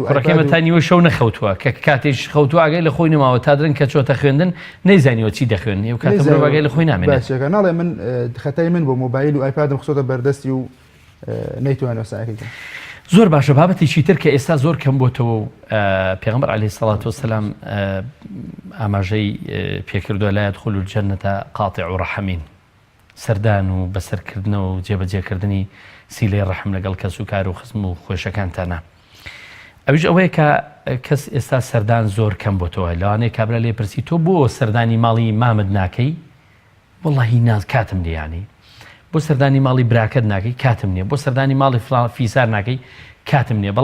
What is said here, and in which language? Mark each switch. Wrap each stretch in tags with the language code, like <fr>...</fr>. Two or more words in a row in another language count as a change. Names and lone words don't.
<ckb>کوڕەکەمە تا نیوە شەو نەخەوتووە کە کاتێش خەوتووە ئاگەی لە خۆی نەماوە تا درنگ کە چۆتە خوێندن نەیزانیوە چی دەخوێن و کاتە مرۆڤ ئاگەی لە خۆی نامێنێت. باشەکە ناڵێ من خەتای من بۆ موبایل و ئایپادم خسۆتە بەردەستی و نەیتوانێت سعیکەکە. زۆر باشە بابەتێکی تر کە ئێستا زۆر کەم بۆتەوە و پێغەمبەر</ckb> <ar>عەلەیهی سەڵات وەسەلام</ar> <ckb>ئاماژەی پێکردووە</ckb> <ar>لا يدخل الجنة قاطع رحم</ar> <ckb>سەردان و بەسەرکردنەوە و جێبەجێکردنی سیلەی ڕەحم لەگەڵ کەس و کار و خزم و خۆشەکانتانە. ئەویش ئەوەیە کە کەس ئێستا سەردان زۆر کەم بۆتەوە لەوانەیە کابرا لێ پرسی تۆ بۆ سەردانی ماڵی مامت ناکەی؟ وەڵڵاهی ناز کاتم نییانی. بۆ سەردانی ماڵی براکەت ناکەی کاتم نییە، بۆ سەردانی ماڵی فیسار ناکەی کاتم نییە.</ckb>